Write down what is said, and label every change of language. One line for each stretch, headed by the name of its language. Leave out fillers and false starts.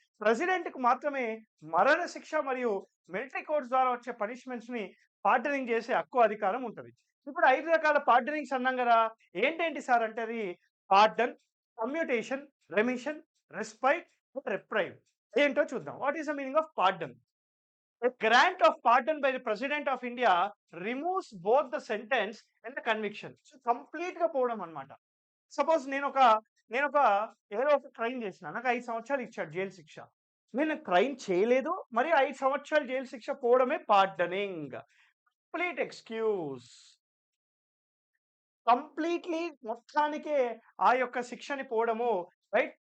Telugu: President కు మాత్రమే మరణ శిక్ష మరియు మిలిటరీ కోర్ట్స్ ద్వారా వచ్చే పనిష్మెంట్స్ ని పార్డనింగ్ చేసే హక్కు అధికారం ఉంటుంది. ఇప్పుడు 5 రకాల పార్డనింగ్స్ అన్నాం కదా. ఏంటేంటి సార్ అంటే అది pardon, commutation, remission, respite, reprieve. ఏంటో చూద్దాం.
English: What is the meaning of pardon? A grant of pardon by the President of India removes both the sentence and the conviction.
Telugu: So complete గా పోవడం అన్నమాట. సపోజ్ నేనొక ఏదో ఒక క్రైమ్ చేసిన. నాకు 5 సంవత్సరాలు ఇచ్చాడు జైలు శిక్ష. నేను క్రైమ్ చేయలేదు. మరి 5 సంవత్సరాలు జైలు శిక్ష పోవడమే పార్డనింగ్. Complete excuse. కంప్లీట్‌లీ మొత్తానికే ఆ యొక్క శిక్షని పోవడము, రైట్?